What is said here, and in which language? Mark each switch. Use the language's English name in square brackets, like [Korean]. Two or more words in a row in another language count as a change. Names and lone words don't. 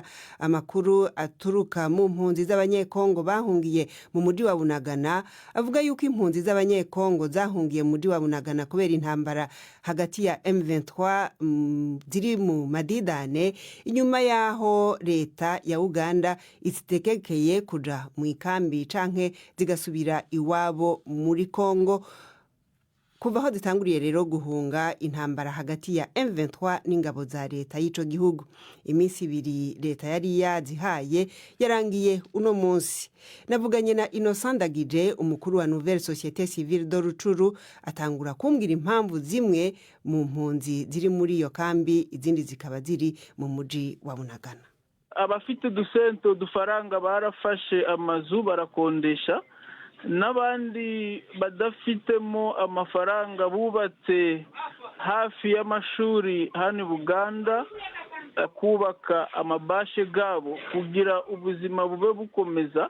[Rundi] Amakuru aturuka mu mpunzi z'abanyekongo bahungiye mu muji wa Bunagana avuga yuko impunzi z'abanyekongo zahungiye mu muji wa Bunagana kubera intambara hagati ya M23 ziri mu madidane, inyuma yaho leta ya Uganda isitekekeye kuja mu ikambi canke zigasubira iwabo muri Kongo. Kuva aho zitanguriye rero guhunga intambara hagati ya M23 n'ingabo za leta y'ico gihugu, iminsi 2 leta yari yazihaye yarangiye uno munsi. Navuganye na Innocent Ndagije, umukuru wa Nouvelle Société Civile de Rucuru, atangura kumbwira impamvu zimwe mu mpunzi ziri muri iyo kambi, izindi zikaba ziri mu muji wa Bunagana. Abafite dusento dufaranga barafashe amazu barakondesha, n'abandi badafitemo amafaranga bubatse hafi y'amashuri hano Buganda kubaka amabashe gabo kugira ubuzima bube bukomeza.